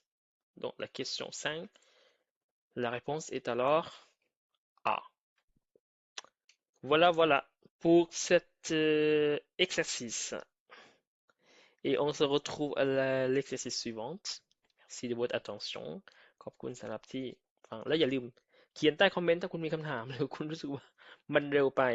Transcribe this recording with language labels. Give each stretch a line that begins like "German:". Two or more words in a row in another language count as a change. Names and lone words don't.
French: Donc, la question 5, la réponse est alors A. Voilà, voilà pour cet exercice. Et on se retrouve à l'exercice suivant. Merci de votre attention
Thai: ขอบคุณสำหรับที่ฟังแล้วอย่าลืมเขียนใต้คอมเมนต์ถ้าคุณมีคำถามหรือคุณรู้สึกว่ามันเร็วไป